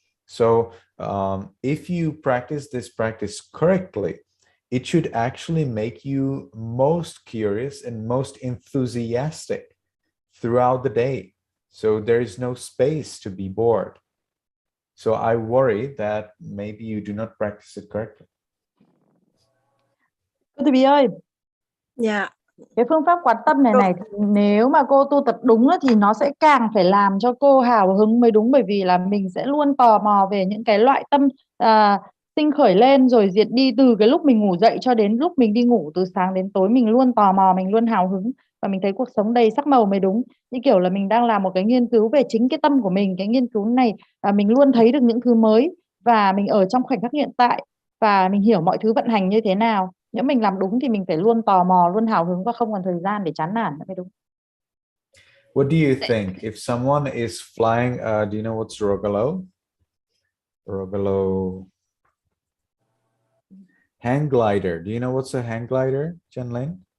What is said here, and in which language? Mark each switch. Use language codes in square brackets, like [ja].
[en] So if you practice this practice correctly, it should actually make you most curious and most enthusiastic throughout the day. So there is no space to be bored. So I worry that maybe you do not practice it correctly. [vi] Cô Thùy ơi, cái phương pháp quán tâm này thì nếu mà cô tu tập đúng thì nó sẽ càng phải làm cho cô hào hứng mới đúng, bởi vì là mình sẽ luôn tò mò về những cái loại tâm sinh khởi lên rồi diệt đi từ cái lúc mình ngủ dậy cho đến lúc mình đi ngủ, từ sáng đến tối mình luôn tò mò, mình luôn hào hứng và mình thấy cuộc sống đầy sắc màu mới đúng. Như kiểu là mình đang làm một cái nghiên cứu về chính cái tâm của mình. Cái nghiên cứu này mình luôn thấy được những thứ mới và mình ở trong khoảnh khắc hiện tại và mình hiểu mọi thứ vận hành như thế nào. Nếu mình làm đúng thì mình phải luôn tò mò, luôn hào hứng và không còn thời gian để chán nản nữa mới đúng. [en] What do you think if someone is flying? Do you know what's Rogalo? Rogalo hang glider. Do you know what's a hang glider, Chân Linh?